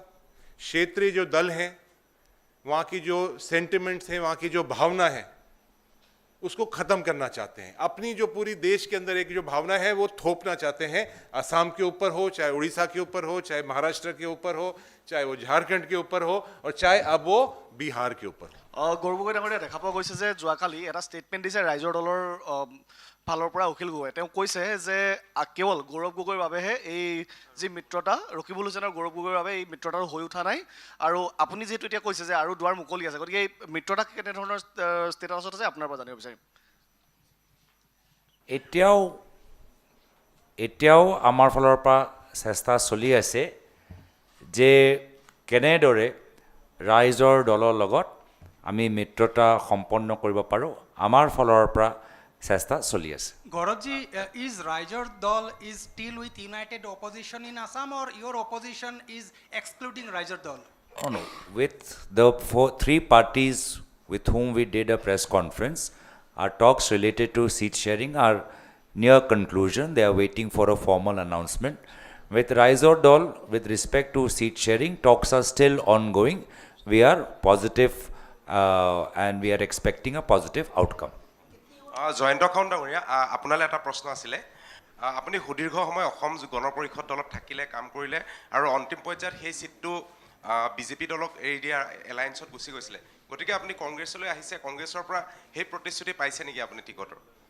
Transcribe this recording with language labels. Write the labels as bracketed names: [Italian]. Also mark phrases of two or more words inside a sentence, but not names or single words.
[Hindi] क्षेत्रीय जो दल हैं, वहाँ की जो सेंटिमेंट्स हैं, वहाँ की जो भावना है, उसको ख़त्म करना चाहते हैं। अपनी जो पूरी देश के अंदर एक जो भावना है वो थोपना चाहते हैं, असम के ऊपर हो, चाहे उड़ीसा के ऊपर हो, चाहे महाराष्ट्र के ऊपर हो, चाहे वो झारखंड के ऊपर हो, और चाहे अब वो बिहार के ऊपर। [Assamese] গৌৰৱ গগৈ ডাঙৰীয়া, দেখা পোৱা গৈছে যে যোৱাকালি এটা ষ্টেটমেণ্ট দিছে ৰাইজৰ দলৰ ফালৰ পৰা অখিল গগৈ। তেওঁ কৈছে যে কেৱল গৌৰৱ গগৈৰ বাবেহে এই যি মিত্ৰতা, ৰকিবুল হুছেইন আৰু গৌৰৱ গগৈৰ বাবে এই মিত্ৰতাটো হৈ উঠা নাই, আৰু আপুনি যিহেতু এতিয়া কৈছে যে আৰু দুৱাৰ মুকলি আছে, গতিকে এই মিত্ৰতা কেনেধৰণৰ ষ্টেটাছত আছে আপোনাৰ পৰা জানিব বিচাৰিম। এতিয়াও আমাৰ ফালৰ পৰা চেষ্টা চলি আছে যে কেনেদৰে ৰাইজৰ দলৰ লগত আমি মিত্ৰতা সম্পন্ন কৰিব পাৰোঁ। আমাৰ ফালৰ পৰা চেষ্টা চলি আছে। [English] Gauravji, is Raijor Dal is still with united opposition in Assam, or your opposition is excluding Raijor Dal? Oh, no. With the three parties with whom we did a press conference, our talks related to seat sharing are near conclusion. They are waiting for a formal announcement. With Raijor Dal, with respect to seat sharing, talks are still ongoing. We are positive and we are expecting a positive outcome. [Assamese] জয়ন্ত খাউন ডাঙৰীয়া, আপোনালৈ এটা প্ৰশ্ন আছিলে। আপুনি সুদীৰ্ঘ সময় অসম গণ পৰিষদ দলত থাকিলে, কাম কৰিলে, আৰু অন্তিম পৰ্যায়ত সেই চিটটো বিজেপি দলক এৰি দিয়া এলায়েন্সত গুচি গৈছিলে, গতিকে আপুনি কংগ্ৰেছলৈ আহিছে, কংগ্ৰেছৰ পৰা সেই প্ৰতিশ্ৰুতি পাইছে নেকি আপুনি টিকটৰ?